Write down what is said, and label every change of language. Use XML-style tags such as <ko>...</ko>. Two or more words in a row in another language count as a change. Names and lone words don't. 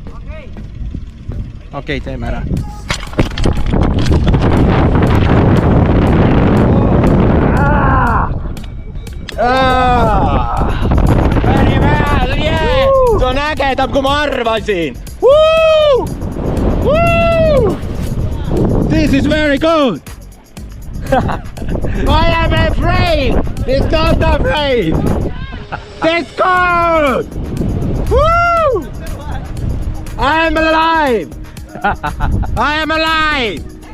<et>Okei, teeme ära. Päri väel, jee! See on ägedam, kui ma arvasin!</et> <en>This is very good! I am afraid! It's not afraid! It's good! Woo! I am alive! I am alive!</en>